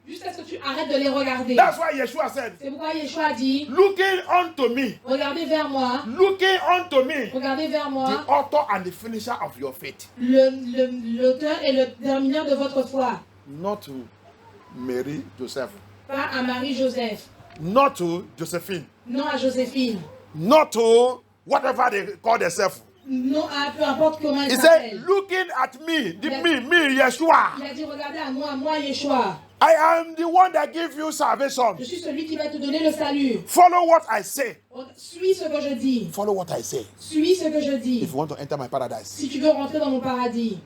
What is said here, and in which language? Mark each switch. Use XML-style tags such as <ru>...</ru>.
<fr>Jusqu'à ce que tu arrêtes de les regarder.</fr> <en>That's why Yeshua said,</en> <fr>c'est pourquoi Yeshua dit,</fr> <en>looking unto me,</en> <fr>regardez vers moi,</fr> <en>looking unto me,</en> <fr>regardez vers moi,</fr> <en>the author and the finisher of your faith.</en> <fr>L'auteur et le termineur de votre foi.</fr> <en>Not to Mary, Joseph.</en> <fr>Pas à Marie-Joseph.</fr> <en>Not to Josephine.</en> <fr>Non à Joséphine.</fr> <en>Not to whatever they call themselves.</en> <fr>Non à peu importe comment il</fr> <en>He</en> <fr>s'appelle.</fr> <en>said, looking at me, me, Yeshua.</en> <fr>Il a dit, regardez à moi, Yeshua.</fr> <en>I am the one that gives you salvation.</en> <fr>Je suis celui qui va te donner le salut.</fr> <en>Follow what I say.</en> <fr>Suis ce que je dis.</fr> <en>Follow what I say.</en> <fr>Suis ce que je dis.</fr> <en>If you want to enter my paradise.</en> <fr>Si tu veux rentrer dans mon paradis.</fr>